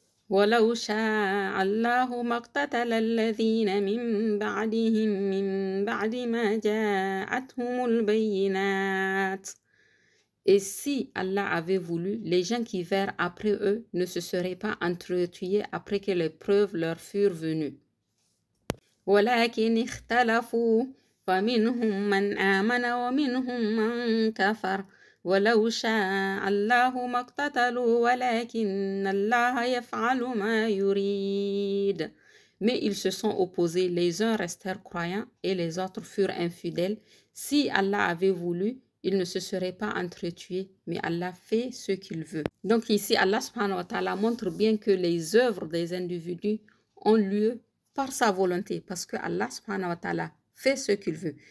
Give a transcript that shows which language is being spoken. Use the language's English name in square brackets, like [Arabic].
[Arabic] وَلَوْ شَاءَ اللَّهُ مَا اقْتَتَلَ الَّذِينَ مِن بَعْدِهِم مِّن بَعْدِ مَا جَاءَتْهُمُ الْبَيِّنَاتُ [French] Et si Allah avait voulu, les gens qui vinrent après eux ne se seraient pas entretués après que les preuves leur furent venues. [Arabic] ولكن اختلفوا فمنهم من آمن ومنهم من كفر ولو شاء الله ما اقتتلوا ولكن الله يفعل ما يريد. [French] Mais ils se sont opposés, les uns restèrent croyants et les autres furent infidèles. Si Allah avait voulu, ils ne se seraient pas entretués, mais Allah fait ce qu'il veut. Donc ici, Allah subhanahu wa ta'ala montre bien que les œuvres des individus ont lieu par sa volonté, parce que Allah subhanahu wa ta'ala fait ce qu'il veut.